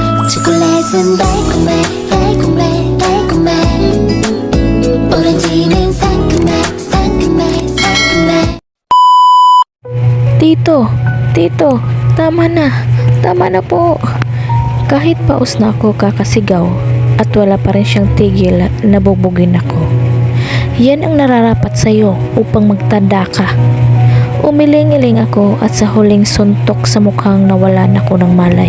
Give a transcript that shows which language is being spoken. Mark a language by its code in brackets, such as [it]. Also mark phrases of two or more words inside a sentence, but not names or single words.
[ko] 초콜릿은 달콤해 달콤해 달콤해 오렌지는 상큼해 상큼해 상큼해. [tl] Tito, tama na po. Kahit paus na ako kakasigaw at wala pa rin siyang tigil, nabubugin ako. Yan ang nararapat sa'yo upang magtanda ka. Umiling-iling ako at sa huling suntok sa mukhang nawalan ako ng malay.